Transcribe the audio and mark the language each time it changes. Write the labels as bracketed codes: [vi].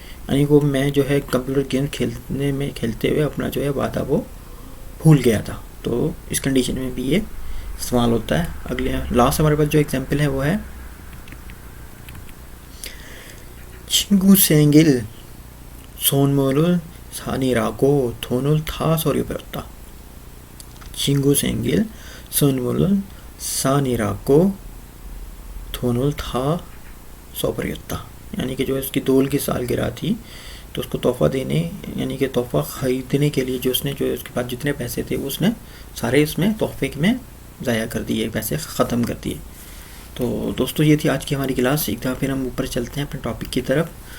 [hi] यानी को मैं जो है कंप्यूटर गेम खेलते हुए अपना जो है वादा वो भूल गया था। तो इस कंडीशन में भी ये इस्तेमाल होता है। अगले लास्ट हमारे पास जो एग्जांपल है वो है [ko] 친구 생일 선물을 사느라고 돈을 다 써버렸다। 친구 생일 선물을 사느라고 돈을 다 써버렸다। [hi] यानी कि जो है उसकी दोल की सालगिरह थी, तो उसको तोहफ़ा देने यानी कि तोहफ़ा ख़रीदने के लिए जो उसने जो उसके पास जितने पैसे थे उसने सारे इसमें तोहफ़े में ज़ाया कर दिए, पैसे ख़त्म कर दिए। तो दोस्तों ये थी आज की हमारी क्लास। एक दफ़ा फिर हम ऊपर चलते हैं अपने टॉपिक की तरफ।